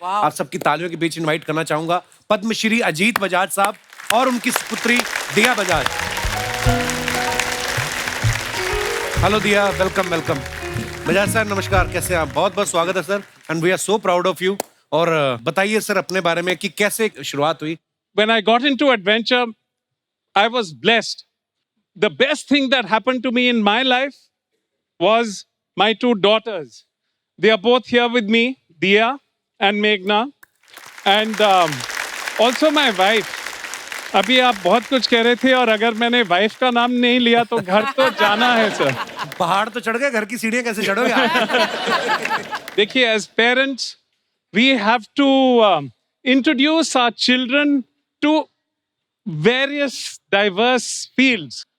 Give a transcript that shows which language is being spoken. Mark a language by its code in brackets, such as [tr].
[hi] आप सबकी तालियों के बीच इनवाइट करना चाहूंगा पद्मश्री अजीत बजाज साहब और उनकी पुत्री दिया बजाज. हेलो दिया, वेलकम वेलकम. बजाज सर नमस्कार, कैसे हैं आप? बहुत बहुत स्वागत है sir, [en] And we are so proud of you. [hi] और बताइए सर अपने बारे में कि कैसे शुरुआत हुई. [en] When I got into adventure, I was blessed. The best thing that happened to me in my life was my 2 daughters. They are both here with me, Diya and Meghna. And also my wife. [hi] अभी आप बहुत कुछ कह रहे थे और अगर मैंने वाइफ का नाम नहीं लिया तो घर तो जाना है सर। पहाड़ तो चढ़ गए, घर की सीढ़ियां कैसे चढ़ोगे आप? [en] देखिए, as parents we have to introduce our children to various diverse fields.